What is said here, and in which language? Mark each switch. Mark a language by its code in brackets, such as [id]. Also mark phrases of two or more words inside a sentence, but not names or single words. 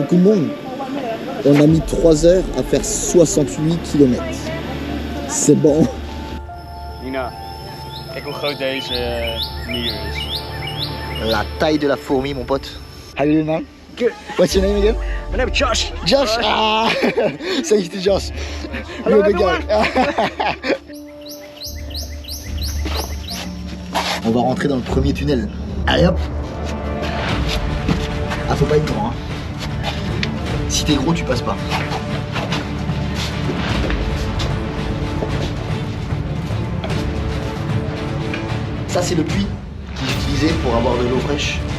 [fr] bon. On a mis 3 heures à faire 68 km. C'est bon. [nl] Nina, kijk hoe groot deze nier is. [fr] La taille de la fourmi, mon pote. [en] How you doing, man? Good. What's your name again? My name is Josh. Josh. Ah, say it to Josh. Hello, You're the guy. [fr] On va rentrer dans le premier tunnel. Allez hop. Ah, faut pas être grand, hein. Si t'es gros, tu passes pas. Ça, c'est le puits qu'ils utilisaient pour avoir de l'eau fraîche.